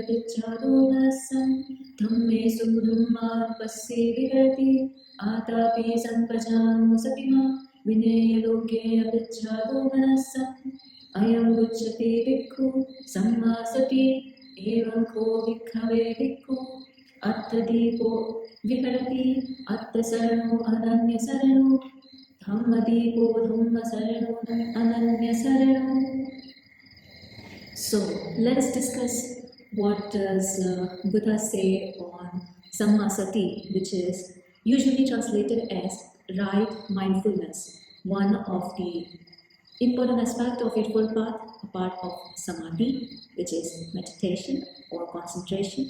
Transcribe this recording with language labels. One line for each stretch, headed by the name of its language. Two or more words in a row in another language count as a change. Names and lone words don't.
Pali: avicchāro manassam Dhammesu dhammānupassi viharati ātāpi sampajāno satima vineya loke avicchāro manassam Ayam uccati bhikkhu Sammā-sati evam ko bhikkhave bhikkhu attadipo viharati attasarano ananyasarano Dhammadipo dhammasarano ananyasarano.
English: So let's discuss what does Buddha say on Sammā-sati, which is usually translated as right mindfulness, one of the important aspects of Eightfold Path, a part of Samadhi, which is meditation or concentration.